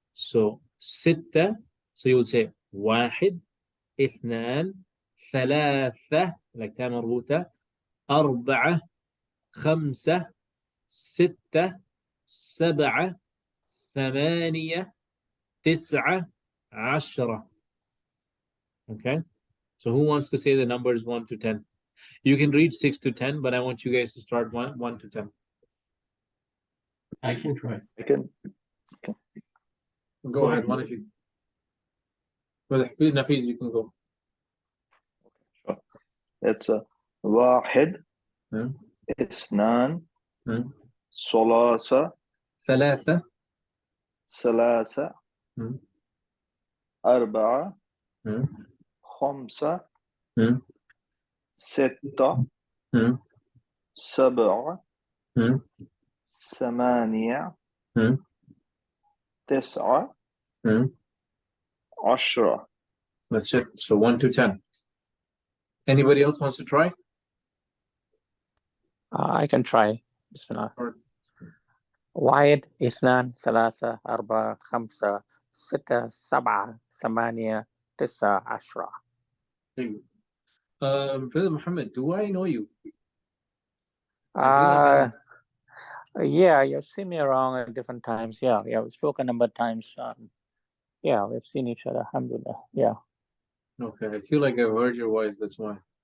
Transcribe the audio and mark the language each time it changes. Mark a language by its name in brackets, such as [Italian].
[English] So [Arabic] ستة, [English] so you would say [Arabic] واحد, اثنان, ثلاثة, [English] like [Arabic] تاء مربوطة, أربعة, خمسة, ستة, سبعة, ثمانية, تسعة, عشرة. [English] Okay, so who wants to say the numbers 1 to 10? You can read 6 to 10, but I want you guys to start 1 to 10. I can try. I can. Go ahead, one of you. Well, Nafiz, you can go. Sure. It's [Arabic] واحد Hmm. اثنان Hmm. ثلاثة ثلاثة. ثلاثة Hmm. أربعة Hmm. خمسة Hmm. ستة Hmm. سبعة Hmm. ثمانية Hmm. تسعة Hmm. عشرة. [English] That's it. So 1 to 10. Anybody else wants to try? I can try. Bismillah. Or- [Arabic] واحد اثنان ثلاثة أربعة خمسة ستة سبعة ثمانية تسعة عشرة. [English] Brother Muhammad, do I know you? I feel like I know. Yeah, you've seen me around at different times. Yeah, we've spoken a number of times. Yeah, we've seen each other. Alhamdulillah. Yeah. Okay, I feel like I've heard your voice, that's why.